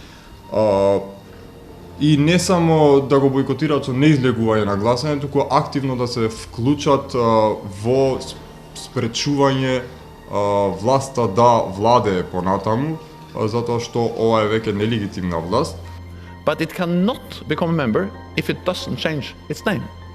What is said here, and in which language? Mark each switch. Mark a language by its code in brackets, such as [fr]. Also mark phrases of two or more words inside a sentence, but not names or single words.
[mk] И не само да го бојкотираат со неизлегување на гласање, туку активно да се вклучат во спречување власта да владее понатаму, затоа што ова е веќе нелегитимна власт. [en] But it cannot become a member if it doesn't change its name.